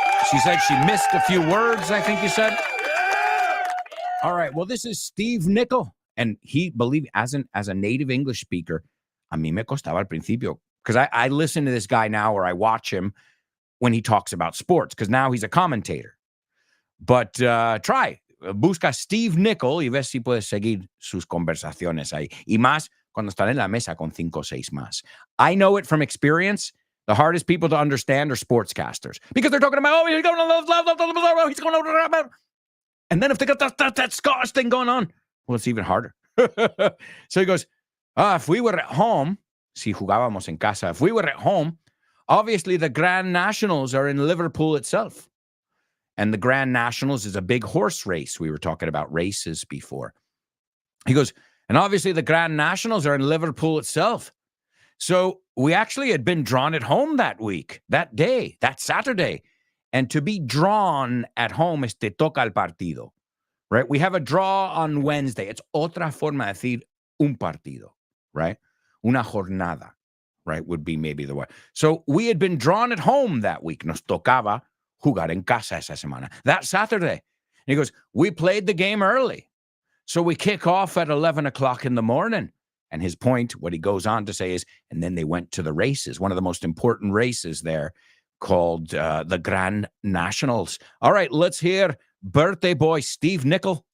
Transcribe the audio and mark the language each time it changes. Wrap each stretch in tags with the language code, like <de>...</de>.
<en>She said she missed a few words, I think you said. All right, well, this is Steve Nickel. And he, believe as a native English speaker,</en> <es>a mí me costaba al principio.</es> <en>Because I listen to this guy now, or I watch him when he talks about sports, because now he's a commentator. But try.</en> <es>Busca Steve Nickel y ves si puedes seguir sus conversaciones ahí. Y más cuando están en la mesa con 5 o 6 más.</es> <en>I know it from experience. The hardest people to understand are sportscasters. Because they're talking about, he's going to he's going to. And then if they got that Scottish thing going on, well, it's even harder. So he goes, if we were at home,</en> <es>si jugábamos en casa,</es> <en>if we were at home, obviously the Grand Nationals are in Liverpool itself. And the Grand Nationals is a big horse race. We were talking about races before. He goes, and obviously the Grand Nationals are in Liverpool itself. So we actually had been drawn at home that week, that day, that Saturday. And to be drawn at home is</en> <es>te toca el partido,</es> <en>right? We have a draw on Wednesday. It's</en> <es>otra forma de decir un partido, right? Una jornada,</es> <en>right, would be maybe the way. So we had been drawn at home that week.</en> <es>Nos tocaba jugar en casa esa semana.</es> <en>That Saturday. And he goes, we played the game early. So we kick off at 11 o'clock in the morning. And his point, what he goes on to say is, and then they went to the races, one of the most important races there called the Grand Nationals. All right, let's hear birthday boy Steve Nickel.</en>